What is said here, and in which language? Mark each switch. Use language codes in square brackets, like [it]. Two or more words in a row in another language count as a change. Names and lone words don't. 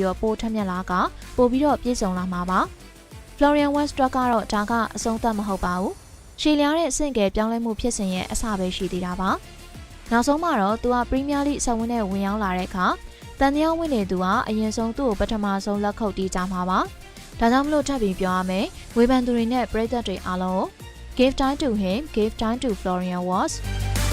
[my] တော့ပိုထက်မြက်လာကပိုပြီးတော့ပြည့်စုံလာမှာပါ။ Florian Wirtz ကတော့ဒါကအဆုံးသတ်မဟုတ်ပါဘူး။ရှည်လျားတဲ့အဆင့်ကဲပြောင်းလဲမှုဖြစ်စဉ်ရဲ့အစပဲရှိသေးတာပါ။နောက်ဆုံးမှာတော့သူကပရီးမီးယားလိဆက်ဝန်းနဲ့ဝင်ရောက်လာတဲ့အခါတန်တရားဝင်နေသူကအရင်ဆုံးသူ့ကိုပထမဆုံးလက်ခုပ်တီးကြမှာပါ။ဒါကြောင့်မလို့ထပ်ပြီးပြောရမယ်။ဝေဖန်သူတွေနဲ့ပရိသတ်တွေအားလုံးကို [en] Give time to him, give time to Florian Wirtz